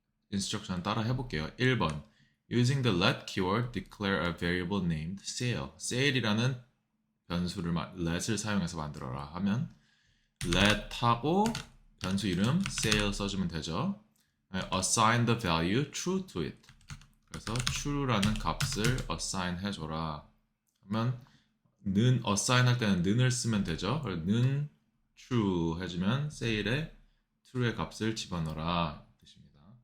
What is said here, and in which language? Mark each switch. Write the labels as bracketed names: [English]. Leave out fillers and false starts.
[Korean] 인스트럭션 따라 해볼게요. [English] 1번 Using the let keyword, declare a variable named sale. [Korean] sale이라는 변수를 let을 사용해서 만들어라 하면 let 하고 변수 이름 sale 써주면 되죠. [English] assign the value true to it. [Korean] 그래서 true라는 값을 assign 해줘라 하면 는 assign 할 때는 는을 쓰면 되죠. 는 true 해주면 sale에 true의 값을 집어넣어라 뜻입니다.